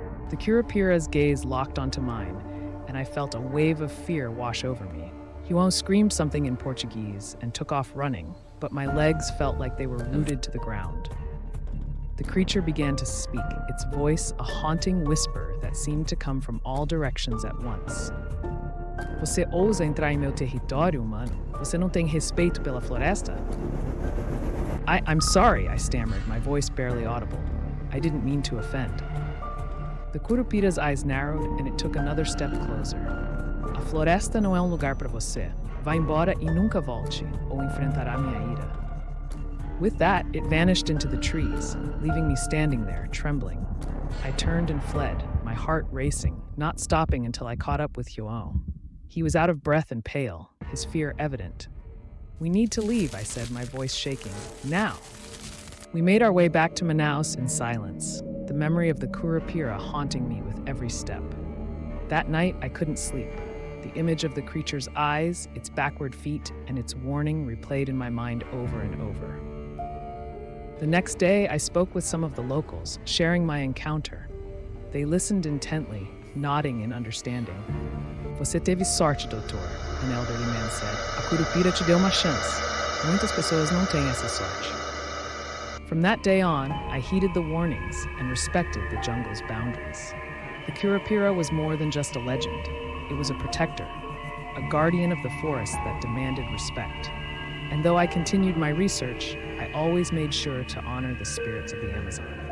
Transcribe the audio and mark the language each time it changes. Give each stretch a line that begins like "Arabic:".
English: The Curupira's gaze locked onto mine, and I felt a wave of fear wash over me. João screamed something in Portuguese and took off running, but my legs felt like they were rooted to the ground. The creature began to speak, its voice a haunting whisper that seemed to come from all directions at once.
Portuguese: Você ousa entrar em meu território, humano? Você não tem respeito pela floresta?
English: I'm sorry, I stammered, my voice barely audible. I didn't mean to offend. The Curupira's eyes narrowed, and it took another step closer.
Portuguese: A floresta não é lugar para você. Vá embora e nunca volte, ou enfrentará minha ira.
English: With that, it vanished into the trees, leaving me standing there, trembling. I turned and fled, my heart racing, not stopping until I caught up with João. He was out of breath and pale, his fear evident. We need to leave, I said, my voice shaking. Now! We made our way back to Manaus in silence, the memory of the Curupira haunting me with every step. That night, I couldn't sleep. The image of the creature's eyes, its backward feet, and its warning replayed in my mind over and over. The next day, I spoke with some of the locals, sharing my encounter. They listened intently, nodding in understanding.
Portuguese: Você teve sorte, doutor,
English: an elderly man said.
Portuguese: A Curupira te deu uma chance. Muitas pessoas não têm essa sorte.
English: From that day on, I heeded the warnings and respected the jungle's boundaries. The Curupira was more than just a legend. It was a protector, a guardian of the forest that demanded respect. And though I continued my research, I always made sure to honor the spirits of the Amazon.